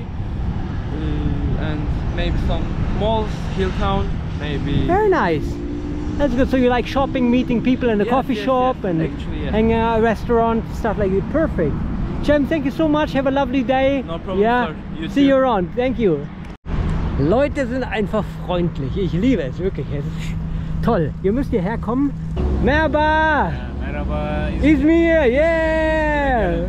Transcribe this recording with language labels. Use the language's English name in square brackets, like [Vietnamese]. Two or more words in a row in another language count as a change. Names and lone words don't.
[English] And maybe some malls, Hilltown, maybe. Very nice. That's good. So you like shopping, meeting people in the Yes, coffee yes, shop yes. and Actually, yes. hanging out at a restaurant, stuff like that. Perfect. Cem, thank you so much. Have a lovely day. No problem, Yeah. sir. You See too. you around. Thank you. [German] Leute sind einfach freundlich. Ich liebe es wirklich. Es ist toll. Ihr müsst hierher kommen. [Turkish] Merhaba. Merhaba. İzmir. Yeah.